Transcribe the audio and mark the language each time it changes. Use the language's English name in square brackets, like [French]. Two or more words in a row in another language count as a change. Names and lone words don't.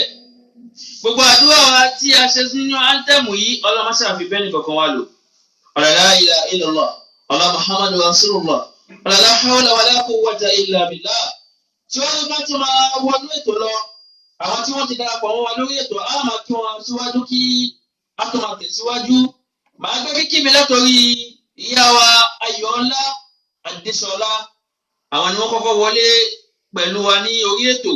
[Yoruba] Gbogbo àdúrà wa tí a ṣe nínú áńtẹ́mù yìí Ọlọ́run máa ṣàfi bẹ́ẹ̀ nìkankan wa lò. [Arabic] لا إله إلا الله، الله محمد رسول الله، لا حول ولا قوة إلا بالله. [Yoruba] Tí wọ́n bá ti máa wọnú ètò lọ, àwọn tí wọ́n ti darapọ̀ mọ́ wa lórí ètò á máa kí wọn síwájú kí a tó máa tẹ̀síwájú. Màá gbé kíkí mi látọrí ìyá wa Ayọ̀ọ́lá Adéṣọlá. Àwọn ni wọ́n kọ́kọ́ wọlé pẹ̀lú wa ní orí ètò.